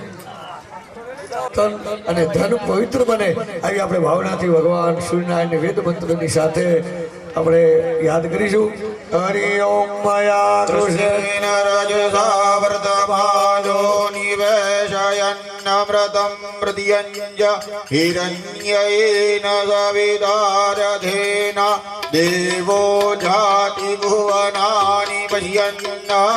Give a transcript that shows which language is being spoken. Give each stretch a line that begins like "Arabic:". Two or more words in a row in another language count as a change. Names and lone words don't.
Gujarati: અને ધન પવિત્ર બને આવી આપણે ભાવનાથી ભગવાન સૂર્યનારાયણ વેદ મંત્રની સાથે આપણે યાદ કરીશું હરિ ઓમ મયા
Sanskrit: कृष्णेन रजसा वर्तमानो निवेशयन्नम्र व्रतं प्रत्यञ्च हिरण्येन सवितारथेन देवो जाति भुवनानि पश्यन्